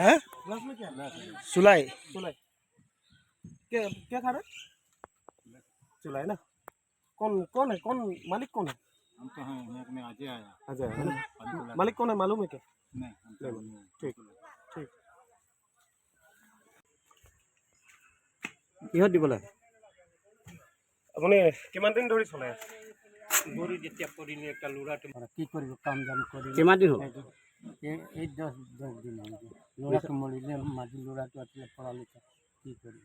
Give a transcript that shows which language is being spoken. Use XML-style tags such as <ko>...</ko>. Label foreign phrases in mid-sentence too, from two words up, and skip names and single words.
<hi>है? ग्लास में? क्या सुलाई। चुलाई? क्या क्या खा रहे हैं? चुलाई ना। कौन कौन है, कौन मालिक कौन है? हम तो हैं यहाँ में आज ही आया। अजय है ना? मालिक कौन है मालूम है क्या? नहीं नहीं मालूम। ठीक ठीक।</hi> <as>কিহত দিব লাগে? আপুনি কিমান দিন ধৰি চলাই আছে? গৰু যেতিয়া পৰিলে একটা ল'ৰাটো কি কৰিব, কাম জাম কৰি। কিমান দিন হ'ল? এই 10 দিন হ'ল। ল'ৰাটো মৰিলে, মাজি ল'ৰাটো আছিলে পঢ়া লিখা, কি কৰিব।</as>